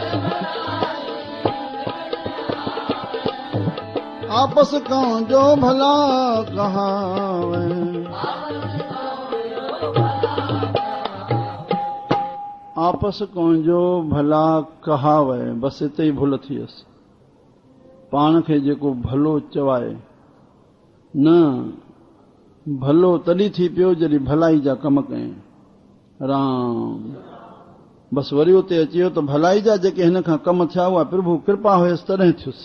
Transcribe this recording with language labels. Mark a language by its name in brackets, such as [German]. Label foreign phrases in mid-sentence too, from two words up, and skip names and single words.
[Hindi] आपस का जो भला कहावे, आपस को जो भला कहावे, [Sindhi] बसि हिते ई भुल थी वियसि। पाण खे जेको भलो चवाए न, भलो तॾहिं थी पियो जॾहिं भलाई जा कम कयईं। राम। बसि वरी उते अची वियो त भलाई जा जेके हिन खां कम थिया उहा प्रभु कृपा हुयसि तॾहिं थियुसि।